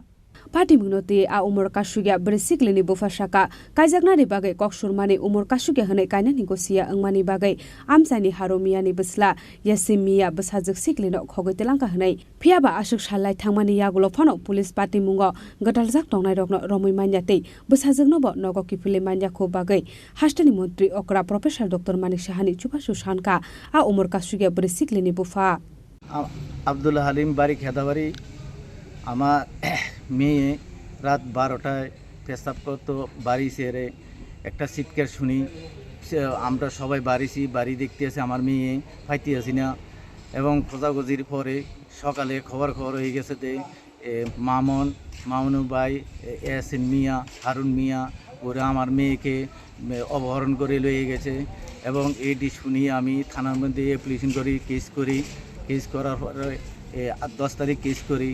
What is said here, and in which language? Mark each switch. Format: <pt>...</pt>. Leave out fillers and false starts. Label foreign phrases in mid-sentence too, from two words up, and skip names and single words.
<trp>Patimungnote a umor kasugia bersiklini bofa shaka kaijaknani bagai koksurmani umor kasugia hanai kainani gosia angmani bagai amsani haromiani besla yasimia besajak siklino khogoitelangka hanai phiaba asuk salai thangmani yagulo phano police patimungo gataljak tongnai rokno romoi manyate besajakno bo nogo kifile manya kho bagai hastani mantri okra professor Dr. Manik Shahani chubasu sanka a umor kasugia bersiklini bofa</trp> <bn>Abdul Halim Barik Hedawari আমার মেয়ে রাত 12টায় পেশাব করতো বাড়ি সেরে একটা চিৎকার শুনি আমরা সবাই বাড়ি দেখতে আসি আমার মেয়ে ফাইতে আসি না এবং খোঁজাখুঁজির পরে সকালে খবর হয়ে গেছে যে মামুনু ভাই ইয়াসিন মিয়া হারুন মিয়া ওরা আমার মেয়েকে অপহরণ করে লয়ে গেছে এবং এইটি শুনি আমি থানার মধ্যে অ্যাপ্লিকেশন করি, কেস করার পরে 10 তারিখ কেস করি।</bn>